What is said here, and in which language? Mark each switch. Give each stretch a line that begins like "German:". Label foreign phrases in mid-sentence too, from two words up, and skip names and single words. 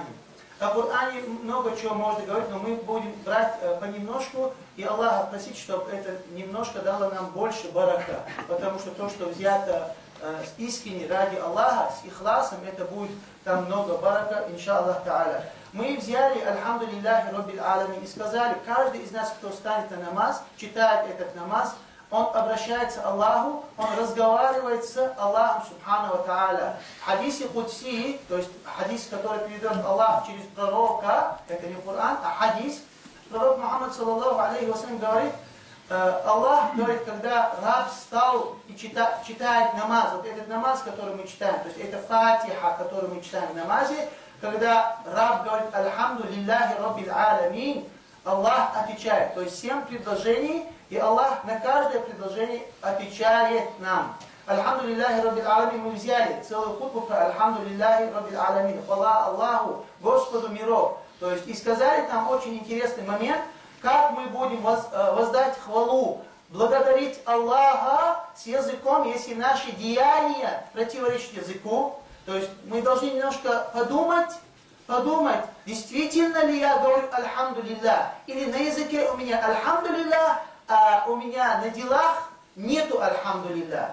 Russian: О Коране много чего можно говорить, но мы будем брать понемножку и Аллаха просить, чтобы это немножко дало нам больше барака. Потому что то, что взято искренне ради Аллаха, с ихласом, это будет там много барака,
Arabic: إن شاء الله تعالى.
Russian: Мы взяли,
Arabic: الحمد لله رب العالمين,
Russian: и сказали: каждый из нас, кто станет на намаз, читает этот намаз, он обращается к Аллаху, он разговаривает с Аллахом
Arabic: سبحانه وتعالى.
Russian: В хадисе Кудси, то есть хадис, который передает Аллах через пророка, это не Коран, а хадис, пророк Мухаммад
Arabic: صلى الله عليه وسلم
Russian: говорит, Аллах говорит, когда раб встал и читает намаз, вот этот намаз, который мы читаем, то есть это Фатиха, который мы читаем в намазе, когда раб говорит:
Arabic: «الحمد لله رب العالمين»,
Russian: Аллах отвечает. То есть 7 предложений, и Аллах на каждое предложение отвечает нам.
Arabic: «الحمد لله رب العالمين»
Russian: мы взяли целую хутбу про
Arabic: «الحمد لله رب العالمين»,
Russian: хвала Аллаху, Господу миров. То есть и сказали там очень интересный момент, как мы будем воздать хвалу, благодарить Аллаха с языком, если наши деяния противоречат языку. То есть мы должны немножко подумать, действительно ли я говорю
Arabic: «الحمد لله»,
Russian: или на языке у меня
Arabic: «الحمد لله»,
Russian: а у меня на делах нету
Arabic: «الحمد لله».